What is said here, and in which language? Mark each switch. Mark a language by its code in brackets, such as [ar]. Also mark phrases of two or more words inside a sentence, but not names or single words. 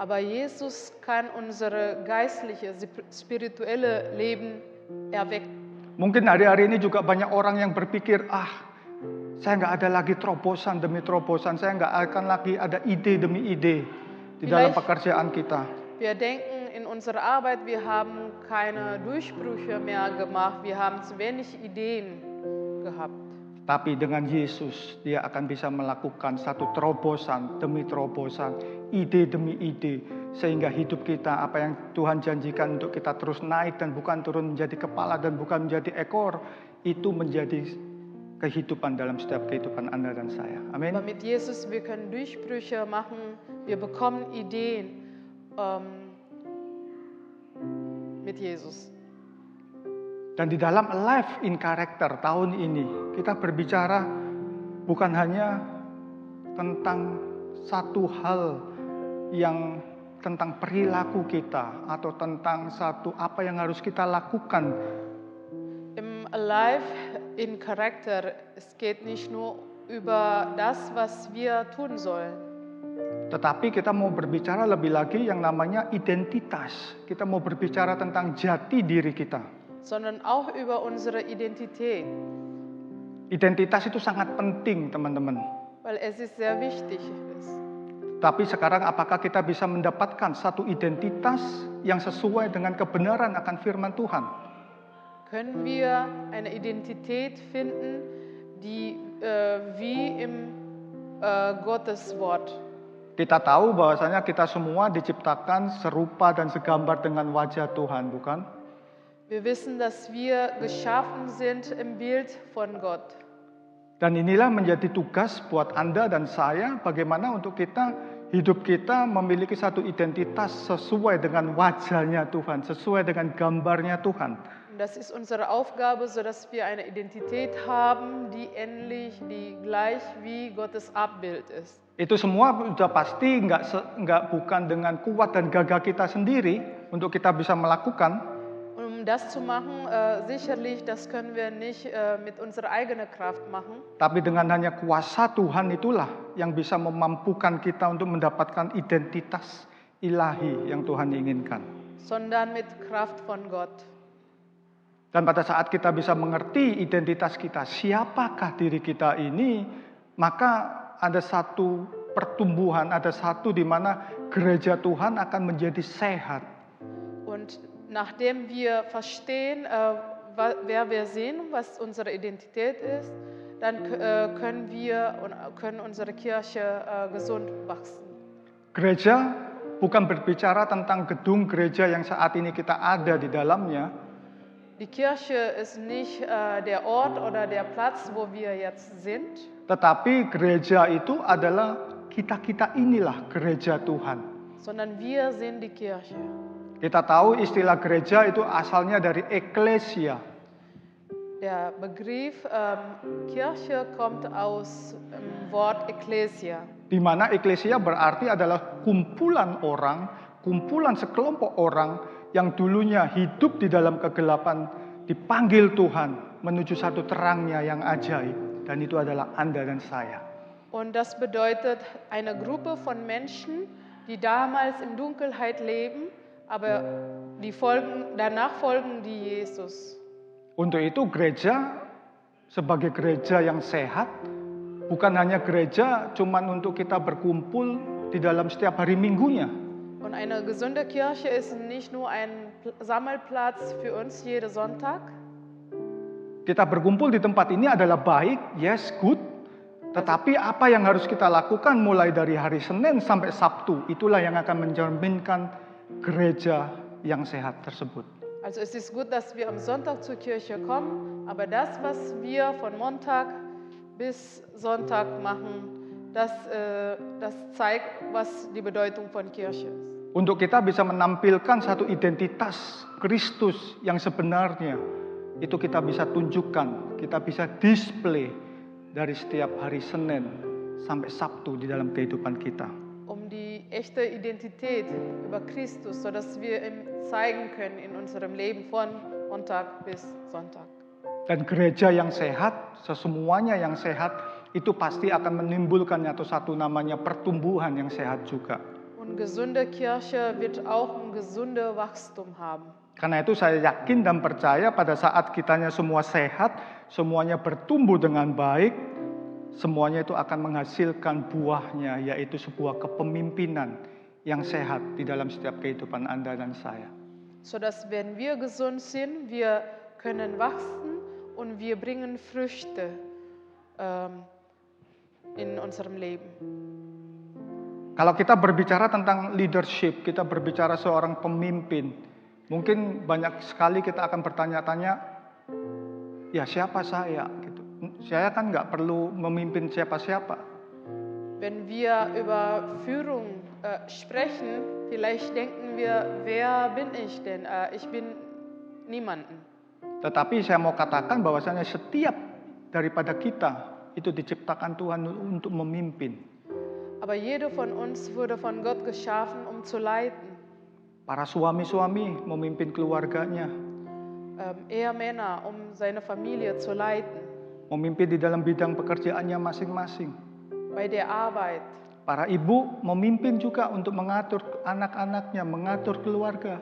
[de] aber Jesus kann unsere geistliche, spirituelle Leben erwecken. [id] Mungkin hari-hari ini juga banyak orang yang berpikir, saya nggak ada lagi terobosan demi terobosan, saya nggak akan lagi ada ide demi ide di dalam pekerjaan kita. [de] Wir denken in unserer Arbeit, wir haben keine Durchbrüche mehr gemacht, wir haben zu wenig Ideen gehabt. [id] Tapi dengan Yesus, dia akan bisa melakukan satu terobosan demi terobosan, ide demi ide, sehingga hidup kita, apa yang Tuhan janjikan untuk kita terus naik dan bukan turun menjadi kepala dan bukan menjadi ekor, itu menjadi kehidupan dalam setiap kehidupan Anda dan saya. Amin. [de] Aber mit Jesus, wir können Durchbrüche machen, wir bekommen Ideen mit Jesus. [id] Dan di dalam Life in Character tahun ini, kita berbicara bukan hanya tentang satu hal yang tentang perilaku kita atau tentang satu apa yang harus kita lakukan. [de] Im Life in Charakter, es geht nicht nur über das, was wir tun sollen. [id] Tetapi kita mau berbicara lebih lagi yang namanya identitas. Kita mau berbicara tentang jati diri kita. [de] Sondern auch über unsere Identität. [id] Identitas itu sangat penting, teman-teman. [de] Weil es ist sehr wichtig. [id] Tapi sekarang apakah kita bisa mendapatkan satu identitas yang sesuai dengan kebenaran akan firman Tuhan? [de] Können wir eine Identität finden, die wie im Gottes Wort? [id] Kita tahu bahwasanya kita semua diciptakan serupa dan segambar dengan wajah Tuhan, bukan? [de] Wir wissen, dass wir geschaffen sind im Bild von Gott. [id] Dan inilah menjadi tugas buat Anda dan saya, bagaimana untuk hidup kita memiliki satu identitas sesuai dengan wajahnya Tuhan, sesuai dengan gambarnya Tuhan. [de] Das ist unsere Aufgabe, sodass wir eine Identität haben, die ähnlich, die gleich wie Gottes Abbild ist. [id] Itu semua sudah pasti bukan dengan kuat dan gagah kita sendiri untuk kita bisa melakukan. [de] Um das zu machen, sicherlich, das können wir nicht mit unserer eigenen Kraft machen. [id] Tapi dengan hanya kuasa Tuhan itulah yang bisa memampukan kita untuk mendapatkan identitas ilahi yang Tuhan inginkan. [de] Sondern mit Kraft von Gott. [id] Dan pada saat kita bisa mengerti identitas kita, siapakah diri kita ini, maka ada satu pertumbuhan, ada satu di mana gereja Tuhan akan menjadi sehat. [de] Und nachdem wir verstehen, wer wir sind, was unsere Identität ist, dann können unsere Kirche gesund wachsen. [id] Gereja bukan berbicara tentang gedung gereja yang saat ini kita ada di dalamnya. [de] Die Kirche ist nicht der Ort oder der Platz, wo wir jetzt sind. [id] Tetapi gereja itu adalah kita inilah gereja Tuhan. [de] Sondern wir sind die Kirche. [id] Kita tahu istilah gereja itu asalnya dari ekklesia. [de] Der Begriff Kirche kommt aus dem Wort Ekklesia. [id] Di mana ekklesia berarti adalah kumpulan orang, kumpulan sekelompok orang yang dulunya hidup di dalam kegelapan, dipanggil Tuhan menuju satu terangnya yang ajaib. Dan itu adalah Anda dan saya. [de] Und das bedeutet eine Gruppe von Menschen, die damals in Dunkelheit leben, aber danach folgen die Jesus. [id] Untuk itu gereja sebagai gereja yang sehat, bukan hanya gereja cuman untuk kita berkumpul di dalam setiap hari minggunya. [de] Und eine gesunde Kirche ist nicht nur ein Sammelplatz für uns jeden Sonntag. [id] Kita berkumpul di tempat ini adalah baik, [en] yes, good. [id] Tetapi apa yang harus kita lakukan mulai dari hari Senin sampai Sabtu, itulah yang akan mencerminkan gereja yang sehat tersebut. [de] Also es ist gut, dass wir am Sonntag zur Kirche kommen, aber das, was wir von Montag bis Sonntag machen, das zeigt, was die Bedeutung von Kirche ist. [id] Untuk kita bisa menampilkan satu identitas Kristus yang sebenarnya, itu kita bisa tunjukkan, kita bisa display dari setiap hari Senin sampai Sabtu di dalam kehidupan kita. [de] Um die echte Identität über Christus, sodass wir ihn zeigen können in unserem Leben von Montag bis Sonntag. [id] Dan gereja yang sehat, sesemuanya yang sehat, itu pasti akan menimbulkan satu namanya pertumbuhan yang sehat juga. [de] Und gesunde Kirche wird auch ein gesundes Wachstum haben. [id] Karena itu saya yakin dan percaya pada saat kitanya semua sehat, semuanya bertumbuh dengan baik, semuanya itu akan menghasilkan buahnya, yaitu sebuah kepemimpinan yang sehat di dalam setiap kehidupan Anda dan saya. [de] Sodass, wenn wir gesund sind, wir können wachsen und wir bringen Früchte in unserem Leben. [id] Kalau kita berbicara tentang leadership, kita berbicara seorang pemimpin, mungkin banyak sekali kita akan bertanya-tanya, ya siapa saya? Gitu. Saya kan nggak perlu memimpin siapa-siapa. [de] Wenn wir über Führung sprechen, vielleicht denken wir, wer bin ich denn? Ich bin niemanden. [id] Tetapi saya mau katakan bahwasanya setiap daripada kita itu diciptakan Tuhan untuk memimpin. [de] Aber jeder von uns wurde von Gott geschaffen, um zu leiten. [id] Para suami-suami memimpin keluarganya, [de] Ehemänner, um seine Familie zu leiten. [id] memimpin di dalam bidang pekerjaannya masing-masing. [de] Bei der Arbeit. [id] Para ibu memimpin juga untuk mengatur anak-anaknya, mengatur keluarga.